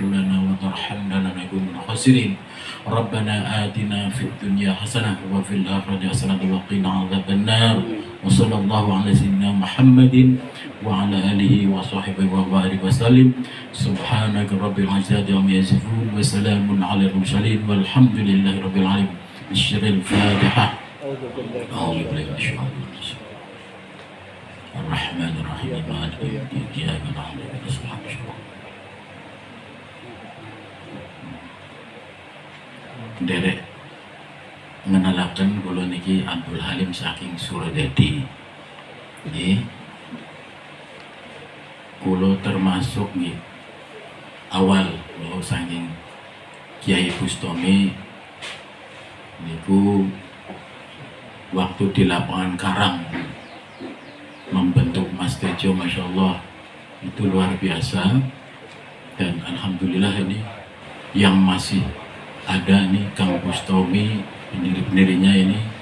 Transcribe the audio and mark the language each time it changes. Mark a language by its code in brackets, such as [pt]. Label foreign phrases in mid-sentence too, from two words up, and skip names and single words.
[ar] لنا وترحمنا لنكن من الخاسرين ربنا آتنا في الدنيا حسنة وفي الآخرة حسنة وقنا عذاب النار وصلى الله على سيدنا محمد وعلى آله وصحبه وبارك وسلم سبحانك رب العزة عما يصفون وسلام على المرسلين والحمد لله رب العالمين بشر الفاتحة أعوذ بالله من الشيطان الرجيم الرحمن الرحيم مالك يوم الدين إياك نعبد وإياك نستعين [jv] Derek mengenalkan kula niki Abdul Halim saking Suradadi. Nggih. Kula termasuk nggih awal kula saking Kiai Bustami niku [id] waktu di lapangan Karang membentuk Mas Tejo, [ar] ما شاء الله [id] itu luar biasa dan Alhamdulillah ini yang masih ada nih Kang Bustami pendiri-pendirinya ini